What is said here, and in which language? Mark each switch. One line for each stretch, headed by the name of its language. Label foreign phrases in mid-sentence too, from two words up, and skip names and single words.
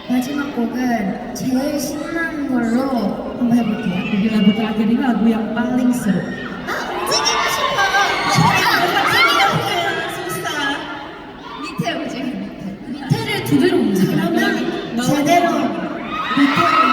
Korean: 마지막 곡은 제일 신나는 걸로 한번 해볼게요.
Indonesian: Jadi lagu terakhir ini lagu yang paling seru.
Korean: 움직이고 싶어.
Indonesian: Susah.
Korean: 밑에 움직여, 밑에. 밑에를 두 배로 움직여. 그러면 제대로 밑에를